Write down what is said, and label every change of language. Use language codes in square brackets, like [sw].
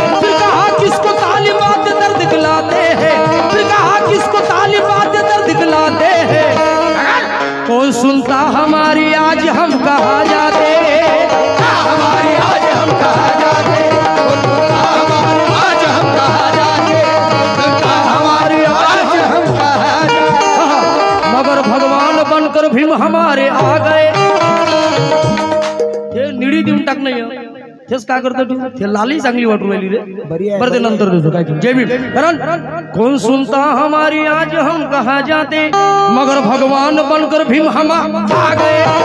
[hi] फिर कहा किसको तालिबात दर्द दिखलाते हैं, फिर कहा किसको तालिबात दर्द दिखलाते हैं, कौन सुनता हमारी आज हम कहा जाते, हमारी आज हम कहा जाते, कौन सुनता हमारी आज हम कहा जाते, हमारी आज हम कहा जाते। मगर भगवान बनकर भीम हमारे आ गए, [mr] हे निडी देऊन टाक नाही तेच काय करतो तू, ते लाली चांगली वाटू राहिली रे, बरं ते नंतर देतो काय जय भीम। [hi] कारण कौन सुनता हमारी आज हम कहा जाते, मगर भगवान बनकर भीम हम आ गए।